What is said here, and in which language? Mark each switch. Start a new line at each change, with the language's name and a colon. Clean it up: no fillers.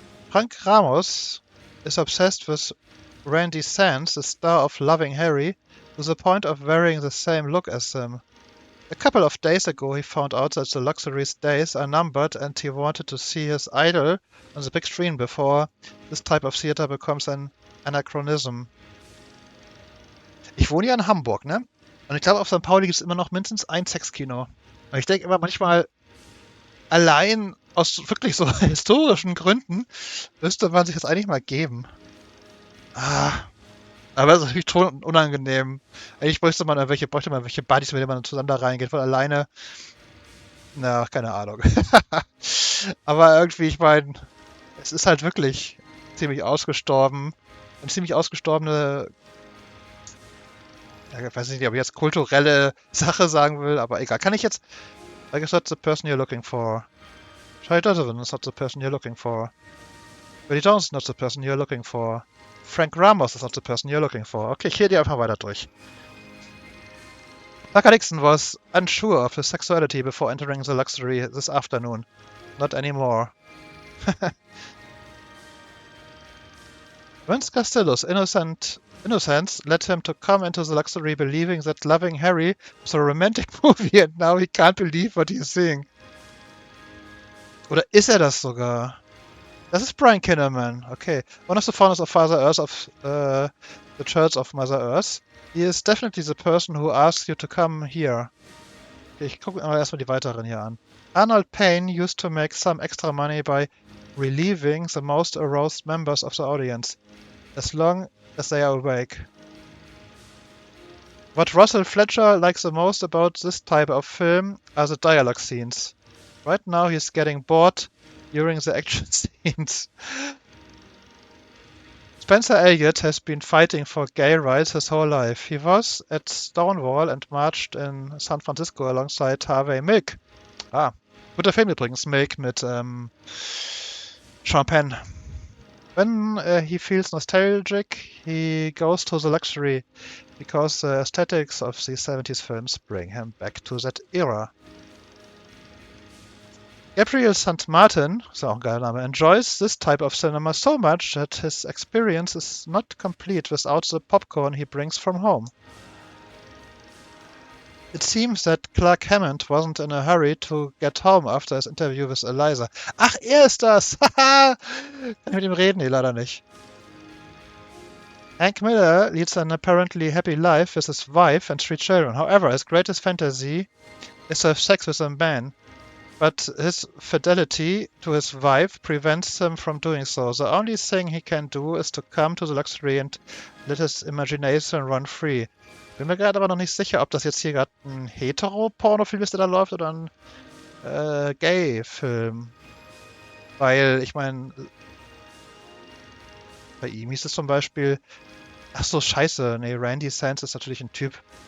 English: Frank Ramos is obsessed with Randy Sands, the star of Loving Harry, to the point of wearing the same look as him. A couple of days ago he found out that the luxury's days are numbered and he wanted to see his idol on the big screen before this type of theater becomes an anachronism.
German: Ich wohne ja in Hamburg, ne? Und ich glaube, auf St. Pauli gibt es immer noch mindestens ein Sexkino. Und ich denke immer manchmal, allein aus wirklich so historischen Gründen müsste man sich das eigentlich mal geben. Aber das ist natürlich schon unangenehm. Eigentlich bräuchte man welche Buddies, mit denen man zusammen da reingeht, weil alleine. Na, keine Ahnung. Aber irgendwie, ich meine, es ist halt wirklich ziemlich ausgestorben. Eine ziemlich ausgestorbene, ja, ich weiß nicht, ob ich jetzt kulturelle Sache sagen will, aber egal. Kann ich jetzt.
English: I guess that's the person you're looking for. Charlie Donovan is not the person you're looking for. Willie Jones is not the person you're looking for. Frank Ramos is not the person you're looking for.
German: Okay, ich gehe die einfach weiter durch.
English: Tucker Dixon was unsure of his sexuality before entering the luxury this afternoon. Not anymore. Vince Castillo's innocence led him to come into the luxury believing that Loving Harry was a romantic movie and now he can't believe what he's seeing.
German: Oder ist das sogar? Das ist Brian Kinnaman, okay.
English: One of the founders of Father Earth of the Church of Mother Earth. He is definitely the person who asked you to come here.
German: Okay, ich gucke mir erstmal die weiteren hier an.
English: Arnold Payne used to make some extra money by relieving the most aroused members of the audience, as long as they are awake. What Russell Fletcher likes the most about this type of film are the dialogue scenes. Right now he's getting bored during the action scenes. Spencer Elliott has been fighting for gay rights his whole life. He was at Stonewall and marched in San Francisco alongside Harvey Milk.
German: Ah, guter Film übrigens, Milk mit Sean Penn.
English: When he feels nostalgic, he goes to the luxury because the aesthetics of the 70s films bring him back to that era. Gabriel St. Martin,
German: ist auch ein geiler Name,
English: enjoys this type of cinema so much that his experience is not complete without the popcorn he brings from home. It seems that Clark Hammond wasn't in a hurry to get home after his interview with Eliza.
German: Ach, er ist das! Haha! Kann ich mit ihm reden? Nee, leider nicht.
English: Hank Miller leads an apparently happy life with his wife and 3 children. However, his greatest fantasy is to have sex with a man. But his fidelity to his wife prevents him from doing so. The only thing he can do is to come to the luxury and let his imagination run free.
German: Bin mir gerade aber noch nicht sicher, ob das jetzt hier gerade ein Hetero-Pornofilm ist, der da läuft, oder ein Gay-Film. Weil, ich meine, bei ihm hieß es zum Beispiel, ach so, scheiße, nee, Randy Sands ist natürlich ein Typ.